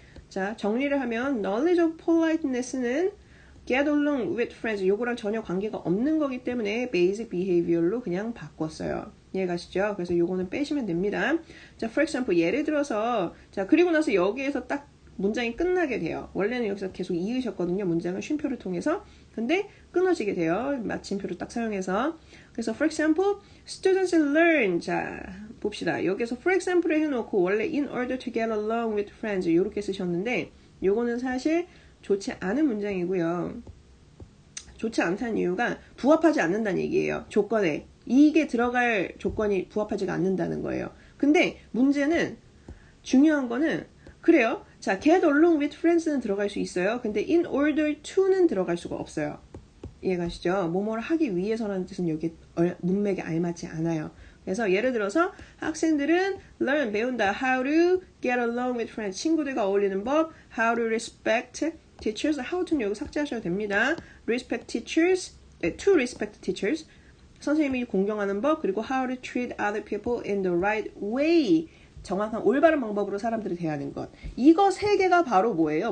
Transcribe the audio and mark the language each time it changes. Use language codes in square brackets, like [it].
[ko] 자, 정리를 하면 knowledge of politeness는 [en] get along with friends [ko] 요거랑 전혀 관계가 없는 거기 때문에 basic behavior로 그냥 바꿨어요. 이해가시죠? 그래서 요거는 빼시면 됩니다. 자, for example 예를 들어서 자, 그리고 나서 여기에서 딱 문장이 끝나게 돼요. 원래는 여기서 계속 이으셨거든요. 문장을 쉼표를 통해서. 근데 끊어지게 돼요. 마침표를 딱 사용해서. [en] 그래서 for example, students learn. [ko] 자, 봅시다. 여기서 for example을 해놓고 원래 [en] in order to get along with friends [ko] 이렇게 쓰셨는데 요거는 사실 좋지 않은 문장이고요. 좋지 않다는 이유가 부합하지 않는다는 얘기예요. 조건에. 이게 들어갈 조건이 부합하지가 않는다는 거예요. 근데 문제는 중요한 거는 그래요. 자, get along with friends는 들어갈 수 있어요. 근데 in order to는 들어갈 수가 없어요. 이해가시죠? 뭐뭐를 하기 위해서라는 뜻은 여기 문맥에 알맞지 않아요. 그래서 예를 들어서 학생들은 learn, 배운다. [en] How to get along with friends. [ko] 친구들과 어울리는 법. [en] How to respect teachers. [ko] How to는 여기 삭제하셔도 됩니다. [en] Respect teachers. To respect teachers. [ko] 선생님이 공경하는 법. [en] 그리고 how to treat other people in the right way. [ko] 정확한 올바른 방법으로 사람들을 대하는 것. 이거 세 개가 바로 뭐예요?